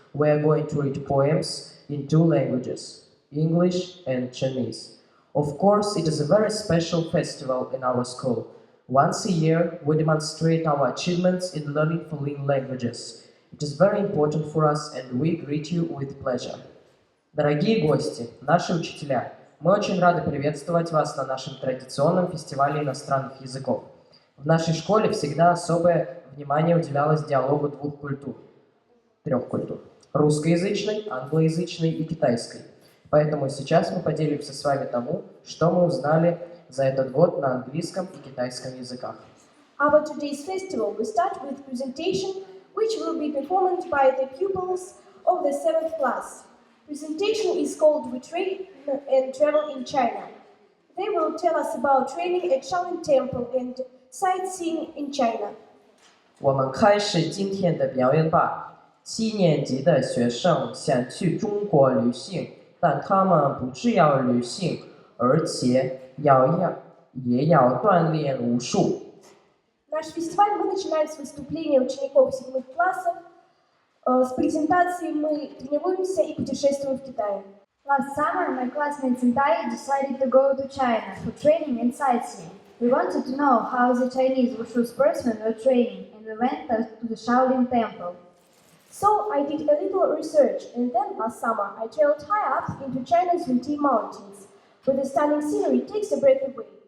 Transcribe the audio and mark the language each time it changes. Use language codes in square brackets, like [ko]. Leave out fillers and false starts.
[en] We are going to read poems in two languages, English and Chinese. Of course, it is a very special festival in our school. Once a year, we demonstrate our achievements in learning foreign languages. It is very important for us and we greet you with pleasure. [ru] Дорогие гости, наши учителя, мы очень рады приветствовать вас на нашем традиционном фестивале иностранных языков. В нашей школе всегда особое внимание уделялось диалогу трех культур – русскоязычной, англоязычной и китайской. Поэтому сейчас мы поделимся с вами тому, что мы узнали за этот год на английском и китайском языках. [en] Our today's festival will start with presentation, which will be performed by the pupils of the 7th class. Presentation is called "We Train and Travel in China." They will tell us about training at Shaolin Temple and sightseeing in China. [zh] 我们开始今天的表演吧。7年级的学生想去中国旅行，但他们不只要旅行，而且也要锻炼武术。 [ru] Наш фестиваль мы начинаем с выступления учеников 7 классов. С презентацией мы тренируемся и путешествуем в Китай. [en] Last summer, my classmates and I decided to go to China for training and sightseeing. We wanted to know how the Chinese wushu sportsmen were training, and we went to the Shaolin Temple. So I did a little research, and then last summer I traveled high up into China's Winti Mountains, where the stunning scenery takes a breath away.